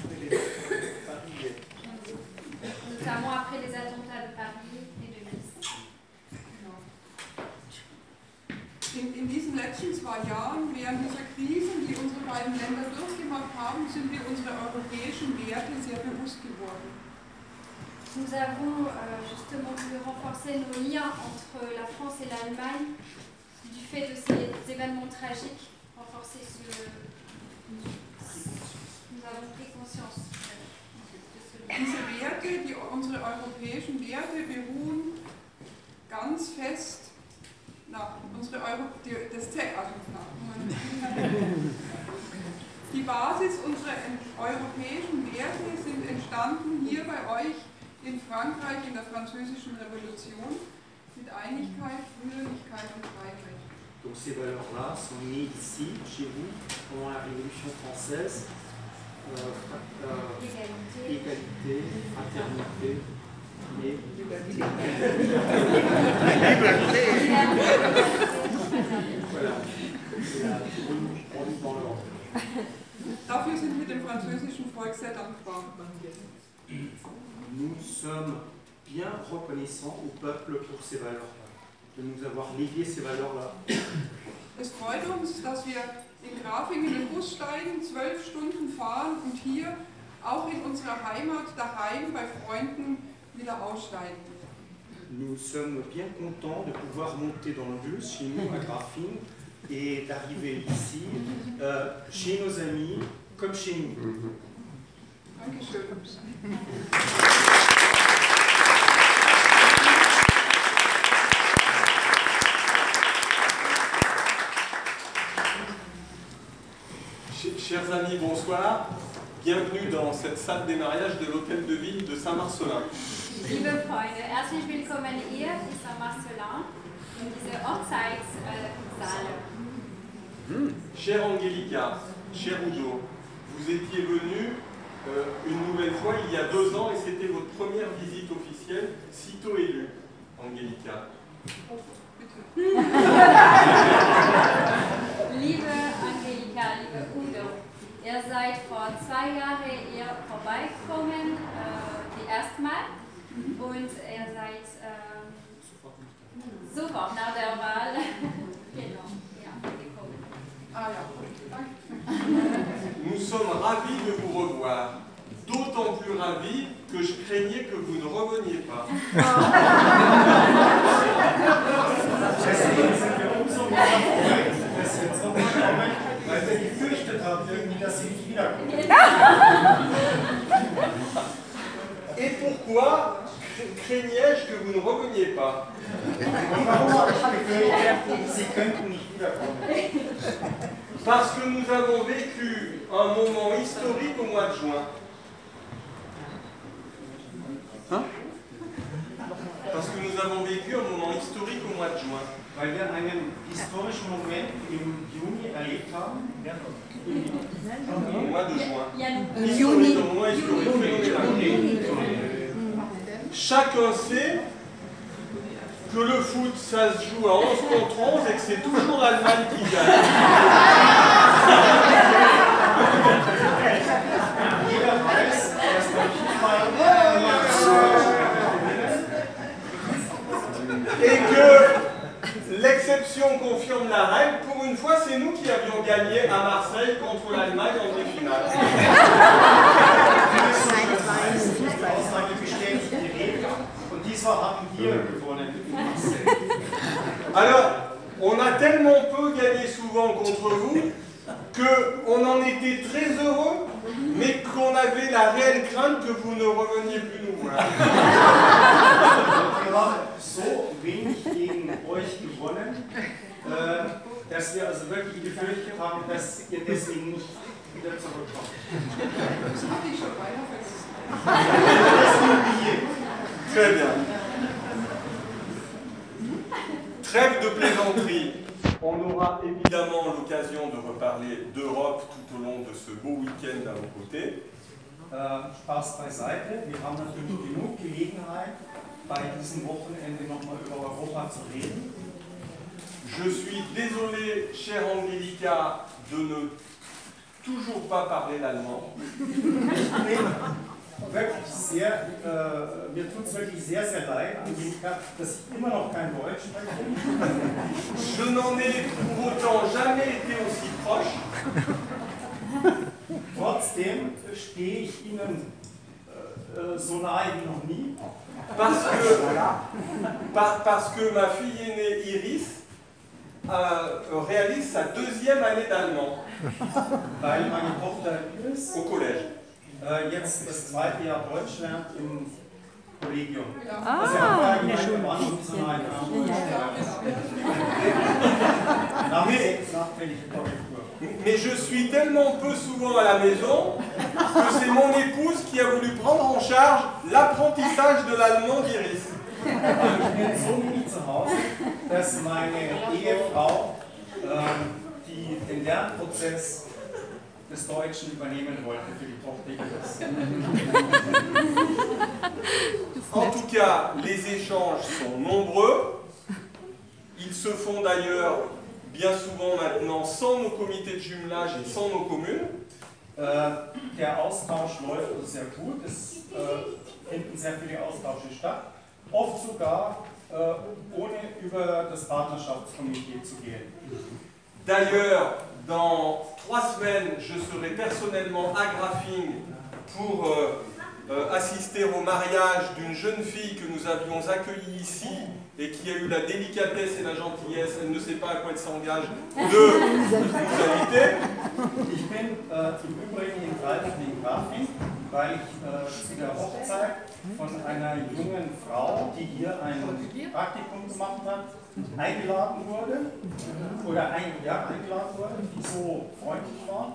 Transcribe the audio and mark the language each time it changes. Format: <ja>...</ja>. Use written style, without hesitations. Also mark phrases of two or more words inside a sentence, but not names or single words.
<fr>Notamment après les attentats de Paris et de Nice.</fr> <de>In diesen letzten 2 Jahren, während dieser Krisen, die unsere beiden Länder durchgemacht haben, sind wir unsere europäischen Werte sehr bewusst geworden.</de> <fr>Nous avons justement voulu renforcer nos liens entre la France et l'Allemagne du fait de ces événements tragiques. Renforcer Nous avons pris conscience de ce lien.</fr> <de>Diese Werte, unsere europäischen Werte, beruhen ganz fest. Die Basis unserer europäischen Werte sind entstanden hier bei euch in Frankreich in der Französischen Revolution mit Einigkeit, Brüderlichkeit und Freiheit.</de> <fr>Donc ces valeurs-là sont nées ici, chez vous, pendant la Révolution française. Égalité, fraternité.</fr> <de>Dafür sind wir dem französischen Volk sehr dankbar.</de> <fr>Nous sommes bien reconnaissants au peuple pour ces valeurs-là, de nous avoir légué ces valeurs-là.</fr> <de>Es freut uns, dass wir in Grafing in den Bus steigen, 12 Stunden fahren und hier auch in unserer Heimat daheim bei Freunden wieder aussteigen.</de> <fr>Nous sommes bien contents de pouvoir monter dans le bus chez nous à Grafing et d'arriver ici chez nos amis comme chez nous.</fr> <de>Dankeschön.</de> <fr>Chers amis, bonsoir. Bienvenue dans cette salle des mariages de l'hôtel de ville de Saint-Marcellin.</fr> <de>Liebe Freunde, herzlich willkommen hier in Saint-Marcellin in dieser Hochzeitssaal.</de> <fr>Chère Angelica, cher Udo, vous étiez venu une nouvelle fois il y a 2 ans et c'était votre première visite officielle, sitôt élue, Angelica.</fr> <de>Liebe Angelika, liebe Udo, ihr seid vor 2 Jahren hier vorbeigekommen, die erste Mal, und ihr seid sofort nach der Wahl genau, ja, gekommen. Ah ja, danke.</de> <fr>Nous sommes ravis de vous revoir, d'autant plus ravis que je craignais que vous ne reveniez pas.</fr> <de>Deswegen sind wir umso mehr erfreut, dass wir zurückkommen, weil wir gefürchtet haben, irgendwie, dass sie nicht wiederkommen.</de> <fr>Et pourquoi craignais-je que vous ne reveniez pas?</fr> <de>Und warum habe ich gefürchtet, sie könnten nicht wiederkommen?</de> <fr>Parce que nous avons vécu un moment historique au mois de juin. Hein? Parce que nous avons vécu un moment historique au mois de juin.</fr> <de>Weil wir einen historischen Moment im Juni erlebt haben.</de> <fr>Au mois de juin.</fr> <de>Juni.</de> <fr>Historique, un moment historique phénoménal. Chacun sait que le foot, ça se joue à 11 contre 11 et que c'est toujours l'Allemagne qui gagne.</fr> <de>Jeder weiß, dass beim Fußball</de> <fr>Et que l'exception confirme la règle. Pour une fois, c'est nous qui avions gagné à Marseille contre l'Allemagne en demi-finale.</fr> <de>Aussage bestätigt die Regel und diesmal haben wir gewonnen.</de> <fr>Alors, on a tellement peu gagné souvent contre vous qu'on en était très heureux, mais qu'on avait la réelle crainte que vous ne reveniez plus nous voir.</fr> <de>Wir haben so wenig gegen euch gewonnen, dass wir also wirklich gefürchtet haben, dass ihr deswegen nicht wieder zurückkommt. Das hatte ich schon beinahe vergessen.</de> <fr>Très bien. Trêve de plaisanterie. On aura évidemment l'occasion de reparler d'Europe tout au long de ce beau week-end à vos côtés.</fr> <de>Spaß beiseite. Wir haben natürlich genug Gelegenheit, bei diesem Wochenende nochmal über Europa zu reden.</de> <fr>Je suis désolé, chère Angelica, de ne toujours pas parler l'allemand.</fr> <de>Wirklich sehr, mir tut es wirklich sehr, sehr leid, Angelika, dass ich immer noch kein Deutsch spreche.</de> <fr>Je n'en ai pour autant jamais été aussi proche.</fr> <de>Trotzdem stehe ich Ihnen so nahe wie noch nie.</de> <fr>Parce que ma fille aînée Iris réalise sa 2e année d'allemand</fr> <de>Weil meine Tochter Iris</de> <fr>au collège.</fr> <de>jetzt das 2. Jahr Deutsch lernt im Kollegium. Ja. Also er hat vorher gemeint, wir waren noch nicht so nahe dran. Nachträgliche Korrektur.</de> <fr>Mais je suis tellement peu souvent à la maison que c'est mon épouse qui a voulu prendre en charge l'apprentissage de l'allemand d'Iris.</fr> <de>Ich bin so wenig zu Hause, dass meine Ehefrau den Lernprozess des Deutschen übernehmen wollte für die Tochter Iris.</de> <fr>En tout cas, les échanges sont nombreux. Ils se font d'ailleurs bien souvent maintenant sans nos comités de jumelage et sans nos communes.</fr> <de>Der Austausch läuft also sehr gut, es finden sehr viele Austausche statt, oft sogar ohne über das Partnerschaftskomitee zu gehen.</de> <fr>D'ailleurs, dans 3 semaines, je serai personnellement à Grafing pour assister au mariage d'une jeune fille que nous avions accueillie ici et qui a eu la délicatesse et la gentillesse, elle ne sait pas à quoi elle s'engage, de nous inviter.</fr> <de>Ich bin im Übrigen in Grafing, weil ich zu der Hochzeit von einer jungen Frau, die hier ein Praktikum gemacht hat, eingeladen wurde, die so freundlich war.</de>